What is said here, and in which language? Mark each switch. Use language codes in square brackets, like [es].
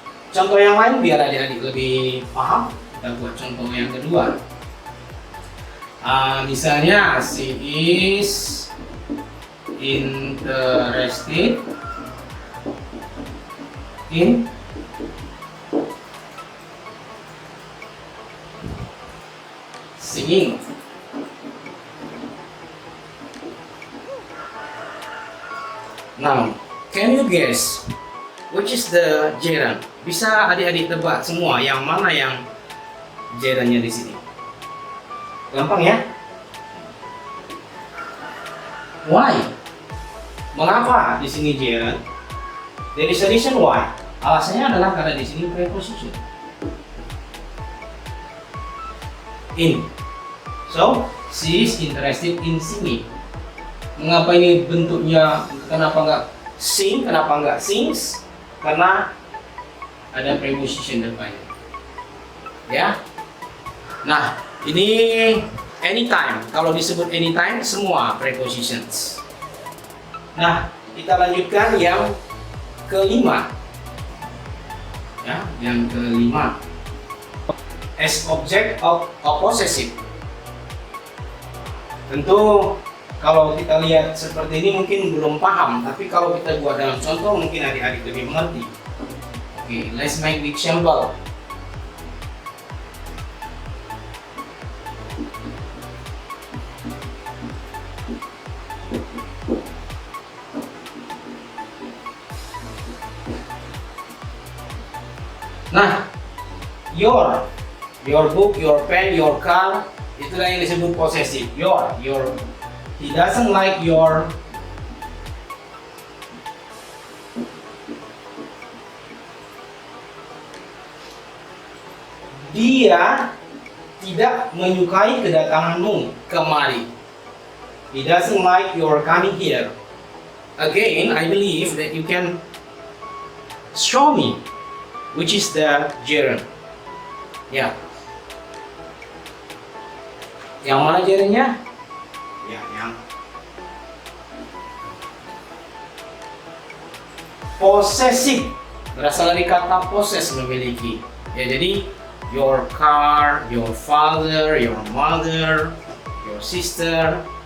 [id] Contoh yang lain biar adik-adik lebih paham, kita buat contoh yang kedua. Misalnya [en] she is interested in singing. Now, can you guess which is the gerund? [id] Bisa adik-adik tebak semua yang mana yang gerundnya di sini? Gampang, ya? [en] Why? [id] Mengapa di sini gerund? [en] There is a reason why. [id] Alasannya adalah karena di sini preposition. [en] In. So, she is interested in singing. [id] Mengapa ini bentuknya? Kenapa nggak sing? Kenapa nggak sings? Karena ada preposition depannya. Ya. Nah, ini anytime. Kalau disebut anytime, semua prepositions. Nah, kita lanjutkan yang kelima. Ya, yang kelima. [en] As object of possessive. [id] Tentu kalau kita lihat seperti ini mungkin belum paham, tapi kalau kita buat dalam contoh mungkin adik-adik lebih mengerti. [en] Oke, let's make the example. Nah, your book, your pen, your car, [id] itulah yang disebut possessive. [en] Your, he doesn't like your. [id] Dia tidak menyukai kedatanganmu kemari. [en] He doesn't like your coming here. Again, I believe that you can show me which is the gerund. [id] Ya. Yang mana gerundnya? Ya, yang possessive. Berasal dari kata possess, memiliki. Ya, jadi [en] your car, your father, your mother, your sister.